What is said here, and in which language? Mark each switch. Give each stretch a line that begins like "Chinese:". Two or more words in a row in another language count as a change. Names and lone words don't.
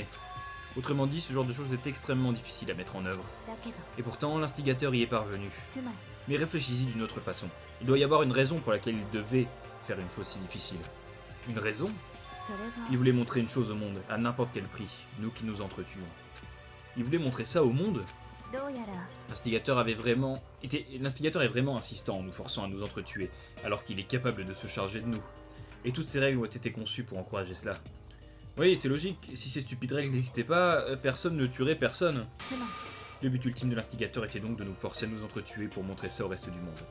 French: Autrement dit, ce genre de choses est extrêmement difficile à mettre en œuvre.
Japanese: だけど
French: Et pourtant, l'instigateur y est parvenu.
Japanese: つまり
French: Mais réfléchis-y d'une autre façon. Il doit y avoir une raison pour laquelle il devait faire une chose si difficile. Une raison?
Japanese: それは
French: Il voulait montrer une chose au monde, à n'importe quel prix, nous qui nous entretuons. Il voulait montrer ça au monde?
Japanese: どうやら
French: L'instigateur est vraiment insistant en nous forçant à nous entretuer, alors qu'il est capable de se charger de nous. Et toutes ces règles ont été conçues pour encourager cela. Oui, c'est logique, si ces stupides règles n'existaient pas, personne ne tuerait personne.
Japanese: つまり
French: Le but ultime de l'instigateur était donc de nous forcer à nous entretuer pour montrer ça au reste du monde.